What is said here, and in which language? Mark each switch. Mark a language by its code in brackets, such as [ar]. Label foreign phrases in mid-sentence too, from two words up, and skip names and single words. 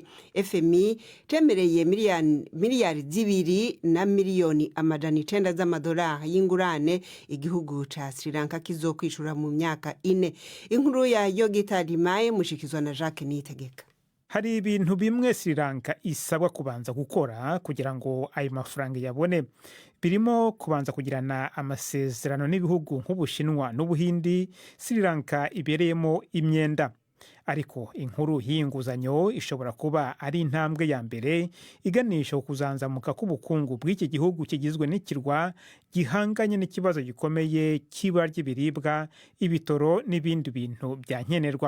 [rn] FMI cemereye miliyari 2 na miliyoni amajana 9 z'amadolari y'ingurane igihugu ca Sri Lanka kizokwishura mu myaka 4. Inkuru ya Yogita Limaye mushikizwa na Jacques Niyitegeka. [rw] Hari ibintu bimwe Sri Lanka isabwa kubanza gukora kugira ngo ayo mafaranga yabone, birimo kubanza kugirana amasezerano n'ibihugu nk'Ubushinwa n'Ubuhindi Sri Lanka ibereyemo imyenda. Ariko inkuru y'inguzanyo ishobora kuba ari intambwe ya mbere iganisha kuzanzamuka k'ubukungu bw'iki gihugu kigizwe n'ikirwa gihanganye n'ikibazo gikomeye cy'ibura ry'ibiribwa, ibitoro n'ibindi bintu byankenerwa.